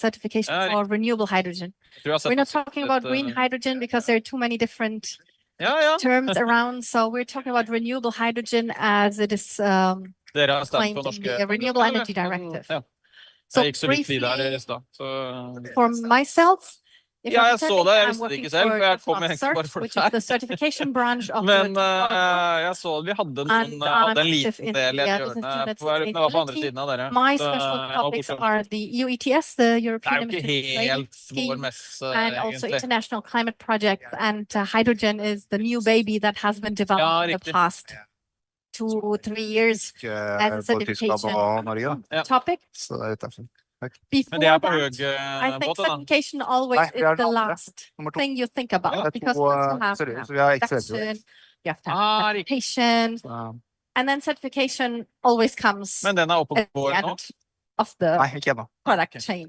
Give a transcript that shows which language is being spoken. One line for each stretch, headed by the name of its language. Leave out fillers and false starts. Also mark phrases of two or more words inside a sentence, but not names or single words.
English: certification for renewable hydrogen. We're not talking about green hydrogen because there are too many different terms around. So we're talking about renewable hydrogen as it is claimed in the Renewable Energy Directive. So briefly, for myself, if
Norwegian: Ja,
English: I'm
Norwegian: jeg så
English: telling
Norwegian: det. Jeg
English: I'm
Norwegian: visste det
English: working
Norwegian: ikke selv,
English: for
Norwegian: for jeg kom
English: DEFRA
Norwegian: egentlig bare
English: Cert,
Norwegian: for
English: which
Norwegian: det
English: is the
Norwegian: her.
English: certification branch of
Norwegian: Men
English: the
Norwegian: jeg så vi hadde noen, hadde en liten del i et hjørne på hver, men det var på andre siden av dere.
English: My
Norwegian: Så
English: special
Norwegian: jeg var
English: topics
Norwegian: borte.
English: are the EU ETS, the
Norwegian: Det er
English: European
Norwegian: jo ikke
English: Emissions Trading
Norwegian: helt vår
English: Scheme,
Norwegian: messe,
English: and also
Norwegian: egentlig.
English: international climate projects. And hydrogen is the new baby that has been developed in the past 2-3 years as a certification topic. Before that, I think certification always is the last thing you think about, because once you have production, you have to have certification, and then certification always comes at the end of the product chain.